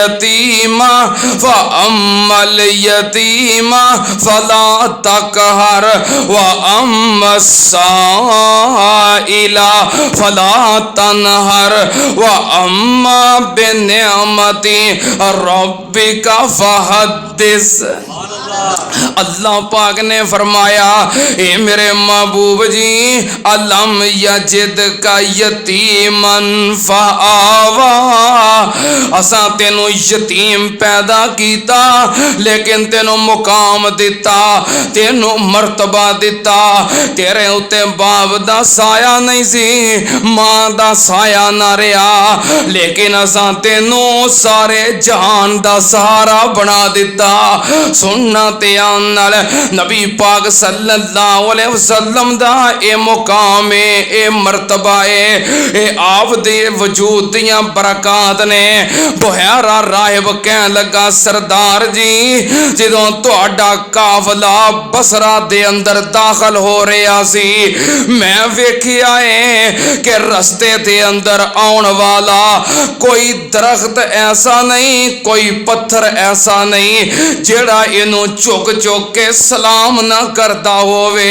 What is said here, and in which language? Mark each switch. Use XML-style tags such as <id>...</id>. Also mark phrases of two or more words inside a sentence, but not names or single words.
<ar>اليتيم فلا تقهر وأما السائل فلا تنهر وأما بنعمة ربك فحدث.</ar> <pa>اللہ پاک نے فرمایا اے میرے محبوب جی</pa> <ar>ألم يجدك يتيما فآوى,</ar> <pa>اساں تینوں یتیم پیدا کیا لیکن تینوں مقام دتا، تینوں مرتبہ دتا. تیرے اتے باپ دا سایہ نہیں سی، ماں دا سایہ نہ رہا، لیکن اساں تینوں سارے جہان دا سہارا بنا دتا. سننا تیان نال نبی پاک</pa> <ar>صلى الله عليه وسلم</ar> <pa>دا اے مقام ہے، اے مرتبہ ہے، اے آپ دے وجود دیاں برکات نے. بہارا راہب کہہ لگا سردار جی جدوں تہاڈا قافلہ بصرہ دے اندر داخل ہو رہا سی میں ویکھیا ہے کہ رستے دے اندر آؤن والا کوئی درخت ایسا نہیں، کوئی پتھر ایسا نہیں جیہڑا اینوں جھک جھک کے سلام نہ کرتا ہووے.</pa>